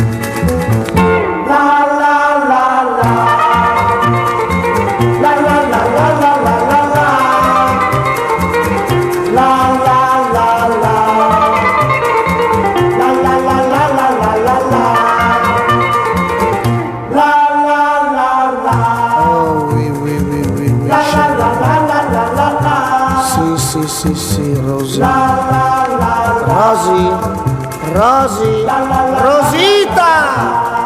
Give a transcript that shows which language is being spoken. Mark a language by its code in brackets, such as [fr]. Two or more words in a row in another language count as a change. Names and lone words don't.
[fr] La la la la, la la la la la la la la, la la la la, la la la la la la la la, la la la la. Oh oui, oui, oui, oui, oui. La la la la la la la la. [it] Sì, sì, sì, sì, Rosy. La la la la. Rosy, Rosy, Rosita!